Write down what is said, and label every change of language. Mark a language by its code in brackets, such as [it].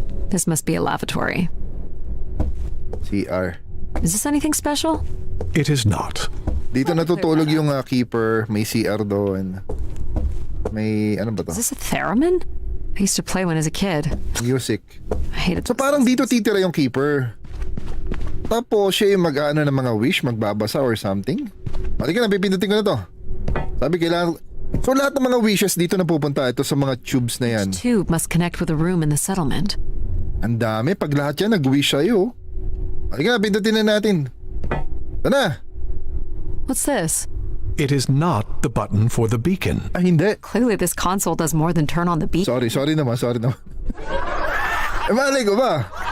[en] This must be a lavatory. CR. Is this anything special? It is not. [tl] Dito natutulog yung keeper. May CR doon. May ano ba to? [en] Is this a theremin? I used to play one as a kid. Music. I hated [tl] So parang dito titira yung keeper. Tapos siya yung mag-ano ng mga wish, magbabasa [en] or something. [tl] Halika na, pipindutin ko na to. Sabi kailangan... So lahat ng mga wishes dito na pupunta ito sa mga tubes na yan. [en] Tube must connect with a room in the settlement. [tl] Ang dami, pag lahat yan nag-wish sa'yo. Halika na, pindutin na natin. Ito na. [en] What's this? It is not the button for the beacon. [tl] Ah, hindi. [en] Clearly this console does more than turn on the beat. [tl] Sorry naman. Malay ko ba?